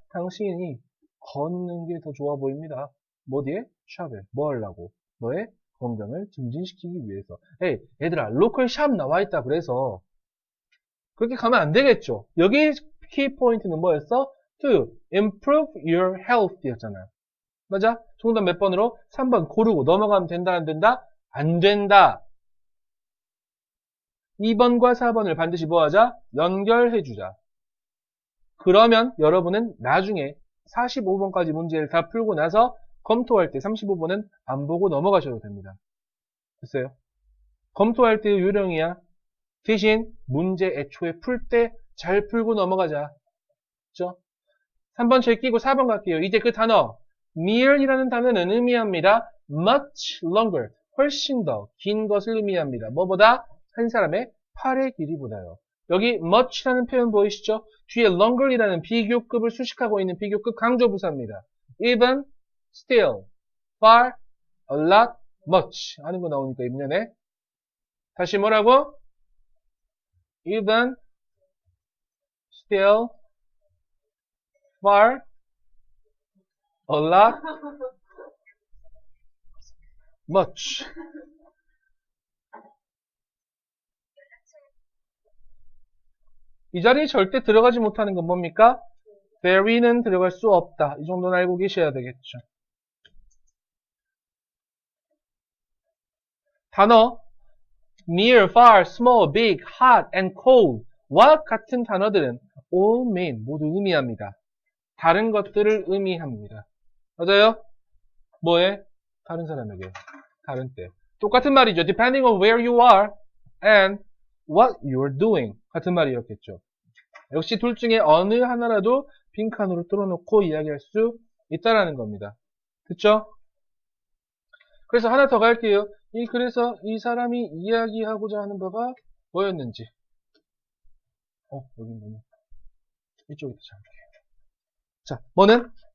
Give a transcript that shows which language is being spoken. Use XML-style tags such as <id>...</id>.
<ko>당신이 걷는 게 더 좋아 보입니다. 뭐 뒤에? 샵에. 뭐 하려고? 너의 건강을 증진시키기 위해서. 에이, 얘들아, 로컬 샵 나와 있다 그래서 그렇게 가면 안 되겠죠. 여기 키 포인트는 뭐였어?</ko> <en>To improve your health</en> <ko>였잖아. 맞아? 정답 몇 번으로? 3번 고르고 넘어가면 된다, 안 된다? 안 된다. 2번과 4번을 반드시 뭐 하자? 연결해주자. 그러면 여러분은 나중에 45번까지 문제를 다 풀고 나서 검토할 때 35번은 안 보고 넘어가셔도 됩니다. 됐어요? 검토할 때의 요령이야. 대신 문제 애초에 풀 때 잘 풀고 넘어가자. 그죠? 3번 제끼고 4번 갈게요. 이제 그 단어 near이라는 단어는 의미합니다.</ko> <en>much longer,</en> <ko>훨씬 더 긴 것을 의미합니다. 뭐보다? 한 사람의 팔의 길이보다요. 여기 much라는 표현 보이시죠? 뒤에 longer이라는 비교급을 수식하고 있는 비교급 강조부사입니다.</ko> <en>even, still, far, a lot, much</en> <ko>하는 거 나오니까 입년에 다시 뭐라고?</ko> <en>even, still, far, a lot, much.</en> <ko>이 자리에 절대 들어가지 못하는 건 뭡니까? very는 들어갈 수 없다. 이 정도는 알고 계셔야 되겠죠. 단어</ko> <en>near, far, small, big, hot, and cold</en> <ko>와 같은 단어들은</ko> <en>all mean</en> <ko>모두 의미합니다. 다른 것들을 의미합니다. 맞아요? 뭐에? 다른 사람에게. 다른 때. 똑같은 말이죠.</ko> <en>Depending on where you are and what you are doing.</en> <ko>같은 말이었겠죠. 역시 둘 중에 어느 하나라도 빈칸으로 뚫어놓고 이야기할 수 있다라는 겁니다. 그쵸? 그래서 하나 더 갈게요. 그래서 이 사람이 이야기하고자 하는 바가 뭐였는지. 여기 뭐냐. 이쪽이 더 정확해요. 자, 뭐는?</ko>